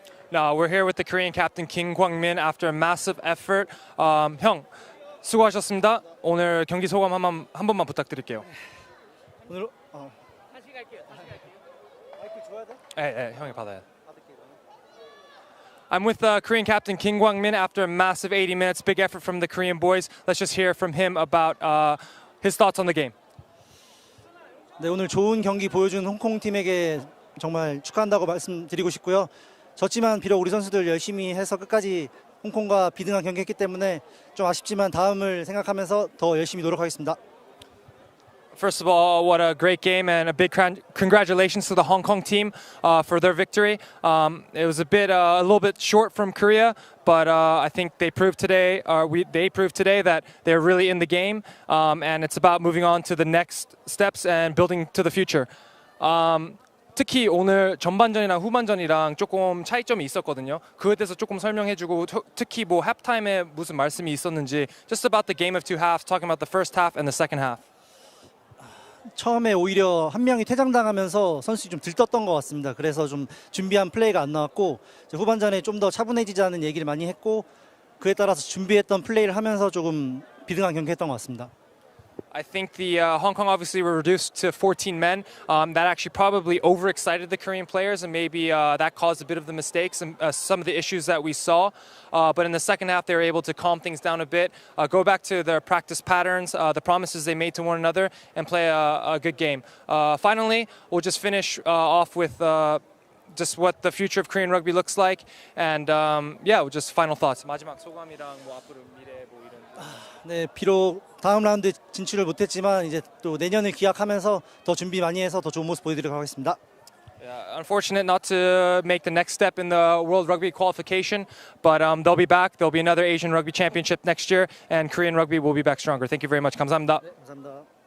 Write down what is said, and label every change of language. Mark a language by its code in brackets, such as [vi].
[en] Now we're here with the Korean captain Kim Kwang-min after a massive effort. [ko] 형 수고하셨습니다. 오늘 경기 소감 한 번만 부탁드릴게요. 오늘 다시 갈게요. 마이크 줘야 돼? 네, 형이 받아요. [en] I'm with Korean captain Kim Kwang-min after a massive 80 minutes. Big effort from the Korean boys. Let's just hear from him about his thoughts on the game. [ko] 네, 오늘 좋은 경기 보여준 홍콩 팀에게 정말 축하한다고 말씀드리고 싶고요. 졌지만 비록 우리 선수들 열심히 해서 끝까지 홍콩과 비등한 경기했기 때문에 좀 아쉽지만 다음을 생각하면서 더 열심히 노력하겠습니다. [en] First of all, what a great game and a big congratulations to the Hong Kong team for their victory. It was a little bit short from Korea, but I think they proved today that they're really in the game, and it's about moving on to the next steps and building to the future. [ko] 특히 오늘 전반전이랑 후반전이랑 조금 차이점이 있었거든요. 그에 대해서 조금 설명해주고 특히 뭐 halftime에 무슨 말씀이 있었는지 [en] just about the game of two halves, talking about the first half and the second half. [ko] 처음에 오히려 한 명이 퇴장당하면서 선수들이 좀 들떴던 것 같습니다. 그래서 좀 준비한 플레이가 안 나왔고 후반전에 좀 더 차분해지자는 얘기를 많이 했고 그에 따라서 준비했던 플레이를 하면서 조금 비등한 경기했던 것 같습니다. [en] I think the Hong Kong obviously were reduced to 14 men. That actually probably overexcited the Korean players, and maybe that caused a bit of the mistakes and some of the issues that we saw. But in the second half, they were able to calm things down a bit, go back to their practice patterns, the promises they made to one another, and play a good game. Finally, we'll just finish off with just what the future of Korean rugby looks like, and yeah, just final thoughts. [ko] 마지막 소감이랑 뭐 앞으로 미래 뭐 이런. 네, 비록 다음 라운드 진출을 못했지만 이제 또 내년을 기약하면서 더 준비 많이 해서 더 좋은 모습 보여드리도록 하겠습니다. [en] Yeah, unfortunate not to make the next step in the World Rugby qualification, but they'll be back. There'll be another Asian Rugby Championship next year, and Korean rugby will be back stronger. Thank you very much. [ko] 감사합니다. 네, 감사합니다.